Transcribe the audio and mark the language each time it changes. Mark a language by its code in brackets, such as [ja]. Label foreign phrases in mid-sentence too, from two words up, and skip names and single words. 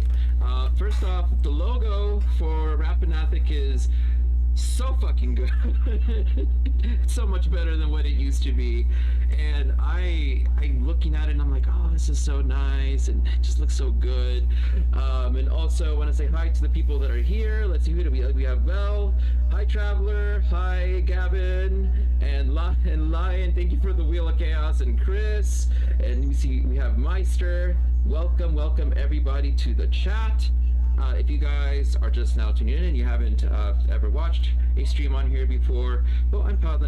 [en] First off, the logo for Rappan Athuk is so fucking good. It's so much better than what it used to be, and I'm looking at it and I'm like, oh, this is so nice and it just looks so good. And also want to say hi to the people that are here. Let's see, who do we have? Vel, hi Traveler, hi Gavin, and Lion, thank you for the Wheel of Chaos, and Chris, and you see we have Meister. Welcome everybody to the chat. If you guys are just now tuning in and you haven't ever watched a stream on here before, well, I'm Paladin.